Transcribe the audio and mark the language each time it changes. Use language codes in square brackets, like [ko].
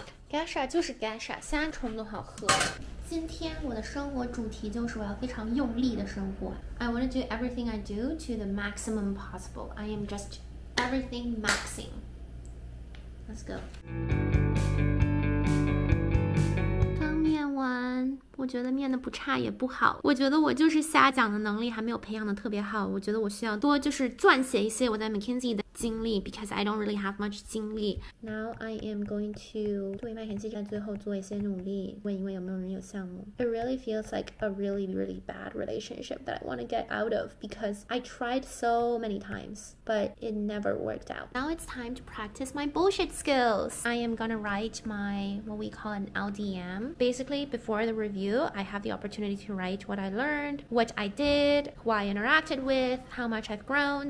[zh] Gasha 就是 Gasha， 虾虫都好喝。今天我的生活主题就是我要非常用力的生活。 [en] I want to do everything I do to the maximum possible. I am just everything maxing. Let's go. [zh] 刚面完，我觉得面的不差也不好。我觉得我就是瞎讲的能力还没有培养的特别好。我觉得我需要多就是撰写一些我在 McKinsey 的经历 [en] because I don't really have much [zh] 经历。 [en] Now I am going to [zh] 对麦肯锡在最后做一些努力，问一问有没有人有项目。 [en] It really feels like a really bad relationship that I want to get out of because I tried so many times, but it never worked out. Now it's time to practice my bullshit skills. I am gonna write my what we call an LDM. Basically, before the review, I have the opportunity to write what I learned, what I did, who I interacted with, how much I've grown.